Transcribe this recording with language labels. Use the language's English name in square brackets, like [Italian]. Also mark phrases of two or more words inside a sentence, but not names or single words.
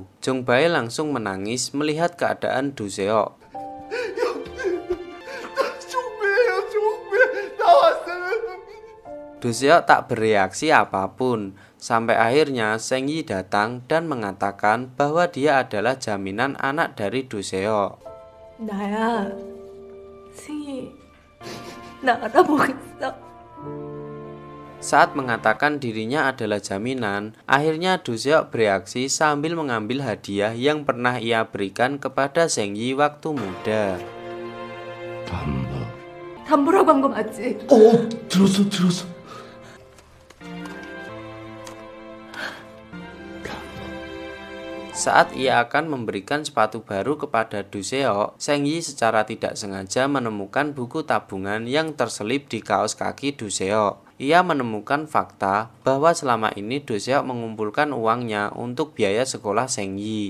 [Indonesian] Jong Bae langsung menangis melihat keadaan Du Seok. Du Seok tak bereaksi apapun. Sampai akhirnya Seng Yi datang dan mengatakan bahwa dia adalah jaminan anak dari Du Seok. [Korean] 나야, 승희, 나 알아보겠어. [Indonesian] Saat mengatakan dirinya adalah jaminan, akhirnya Du Seok bereaksi sambil mengambil hadiah yang pernah ia berikan kepada Seng Yi waktu muda. [Korean] 담보라고 한 거 맞지? 들었어. [Indonesian] Saat ia akan memberikan sepatu baru kepada Du Seok, Seng Yi secara tidak sengaja menemukan buku tabungan yang terselip di kaos kaki Du Seok. Ia menemukan fakta bahwa selama ini Du Seok mengumpulkan uangnya untuk biaya sekolah Seng Yi.